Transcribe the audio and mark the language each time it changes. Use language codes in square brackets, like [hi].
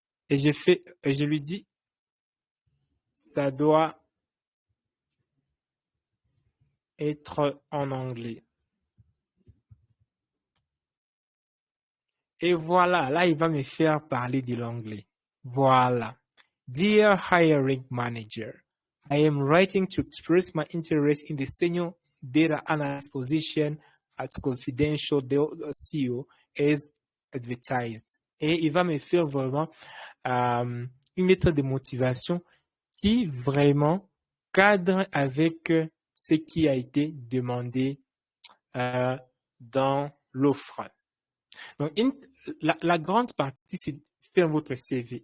[fr] Et je lui dis, ça doit être en anglais. Et voilà, là, il va me faire parler de l'anglais. Voilà. [en] Dear hiring manager, I am writing to express my interest in the senior data analyst position at Confidential CEO as advertised. [fr] Et il va me faire vraiment une lettre de motivation qui vraiment cadre avec ce qui a été demandé dans l'offre. Donc, la grande partie, c'est faire votre CV.